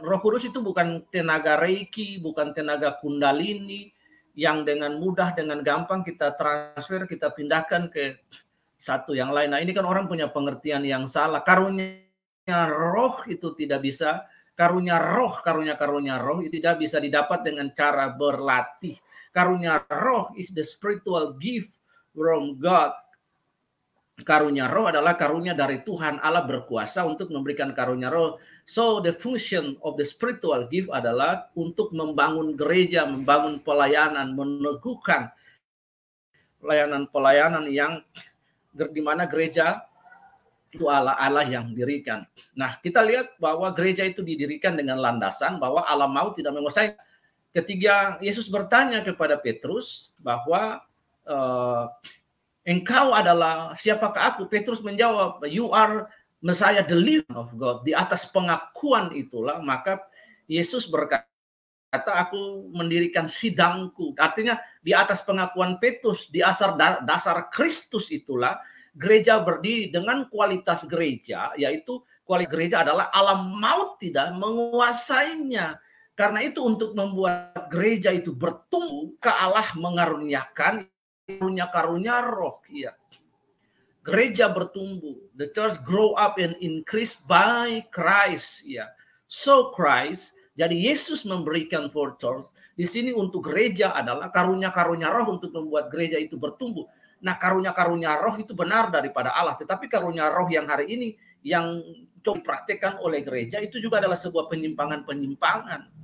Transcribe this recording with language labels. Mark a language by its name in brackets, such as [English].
[Indonesian] Roh Kudus itu bukan tenaga Reiki, bukan tenaga Kundalini yang dengan mudah, dengan gampang kita transfer, kita pindahkan ke satu yang lain. Nah, ini kan orang punya pengertian yang salah. Karunia roh itu tidak bisa, karunia roh itu tidak bisa didapat dengan cara berlatih. Karunia roh [English] is the spiritual gift from God. [Indonesian] Karunia roh adalah karunia dari Tuhan. Allah berkuasa untuk memberikan karunia roh. [English] So the function of the spiritual gift [Indonesian] adalah untuk membangun gereja, membangun pelayanan, meneguhkan pelayanan yang di mana gereja itu Allah yang dirikan. Nah, kita lihat bahwa gereja itu didirikan dengan landasan bahwa Allah mau tidak menguasai. Ketika Yesus bertanya kepada Petrus bahwa engkau adalah siapakah aku? Petrus menjawab, [English] you are Messiah, the Lamb of God. [Indonesian] Di atas pengakuan itulah, maka Yesus berkata, aku mendirikan sidangku. Artinya di atas pengakuan Petrus, di dasar Kristus itulah, gereja berdiri dengan kualitas gereja, yaitu kualitas gereja adalah Allah mau tidak menguasainya. Karena itu untuk membuat gereja itu bertumbuh, ke Allah mengaruniakan karunia roh. Ya. Gereja bertumbuh, [English] the church grow up and increase by Christ. [Indonesian] Ya. [English] So Christ, [Indonesian] jadi Yesus memberikan [English] for church. [Indonesian] Di sini untuk gereja adalah karunia roh untuk membuat gereja itu bertumbuh. Nah, karunia roh itu benar daripada Allah. Tetapi karunia roh yang hari ini yang dipraktekkan oleh gereja itu juga adalah sebuah penyimpangan.